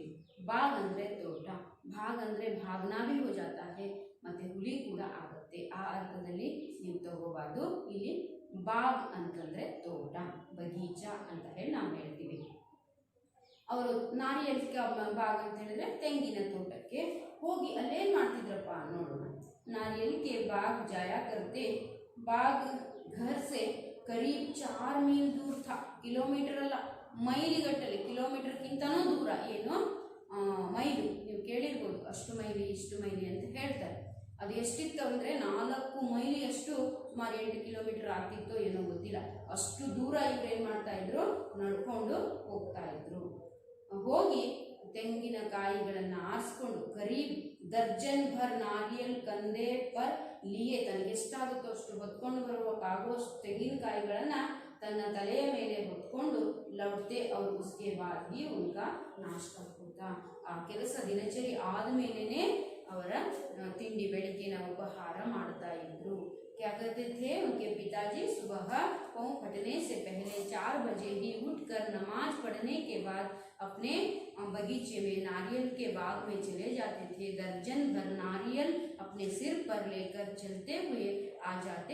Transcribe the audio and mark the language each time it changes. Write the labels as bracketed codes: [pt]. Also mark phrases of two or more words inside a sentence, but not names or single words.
[kn] ಬಾಗ್ ಅಂದರೆ ತೋಟ, ಭಾಗ್ ಅಂದರೆ [hi] भागना भी हो जाता है, [kn] ಮತ್ತು ಹುಲಿ ಕೂಡ ಆಗುತ್ತೆ. ಆ ಅರ್ಥದಲ್ಲಿ ನೀವು ತಗೋಬಾರ್ದು. ಇಲ್ಲಿ ಬಾಗ್ ಅಂತಂದರೆ ತೋಟ, ಬಗೀಚಾ ಅಂತ ಹೇಳಿ ನಾವು ಹೇಳ್ತೀವಿ. ಅವರು [hi] नारियल बाग [kn] ಅಂತ ಹೇಳಿದ್ರೆ ತೆಂಗಿನ ತೋಟಕ್ಕೆ ಹೋಗಿ ಅಲ್ಲೇನು ಮಾಡ್ತಿದ್ರಪ್ಪ ನೋಡೋಣ. [hi] नारियल के बाग जाया करते. बाग घर से करीब 4 मील दूर था. [kn] किलोमीटर ಅಲ್ಲ, ಮೈಲಿಗಟ್ಟಲೆ, ಕಿಲೋಮೀಟರ್ಗಿಂತನೂ ದೂರ. ಏನು ಮೈಲು, ನೀವು ಕೇಳಿರ್ಬೋದು, ಅಷ್ಟು ಮೈಲಿ ಇಷ್ಟು ಮೈಲಿ ಅಂತ ಹೇಳ್ತಾರೆ. ಅದು ಎಷ್ಟಿತ್ತು ಅಂದರೆ 4 ಮೈಲಿಯಷ್ಟು, ಸುಮಾರು 8 ಕಿಲೋಮೀಟರ್ ಆಗ್ತಿತ್ತೋ ಏನೋ ಗೊತ್ತಿಲ್ಲ. ಅಷ್ಟು ದೂರ ಇವ್ರು ಏನು ಮಾಡ್ತಾ ಇದ್ರು, ನಡ್ಕೊಂಡು ಹೋಗ್ತಾ ಇದ್ರು. ಹೋಗಿ ತೆಂಗಿನಕಾಯಿಗಳನ್ನು ಆರಿಸ್ಕೊಂಡು [hi] करीब दर्जन भर नारियल कंधे पर लिए, [kn] ತನಗೆ ಎಷ್ಟಾಗುತ್ತೋ ಅಷ್ಟು ಹೊತ್ಕೊಂಡು ಬರುವಕ್ಕಾಗುವಷ್ಟು ತೆಂಗಿನಕಾಯಿಗಳನ್ನು ತನ್ನ ತಲೆಯ ಮೇಲೆ ಹೊತ್ಕೊಂಡು ಲೌಟ್ತೆ. [hi] ಅವರು उसके बाद ही उनका नाश्ता होता. [kn] ಆ ಕೆಲಸ ದಿನಚರಿ ಆದಮೇಲೆ ಅವರ ತಿಂಡಿ, ಬೆಳಗ್ಗಿನ ಉಪಹಾರ ಮಾಡ್ತಾ ಇದ್ರು. [hi] क्या करते थे उनके पिताजी? सुबह पाँव फटने से पहले 4 बजे ही उठकर नमाज पढ़ने के बाद अपने बगीचे में नारियल के बाग में चले जाते थे. दर्जन भर नारियल अपने सिर पर लेकर चलते हुए आ जाते.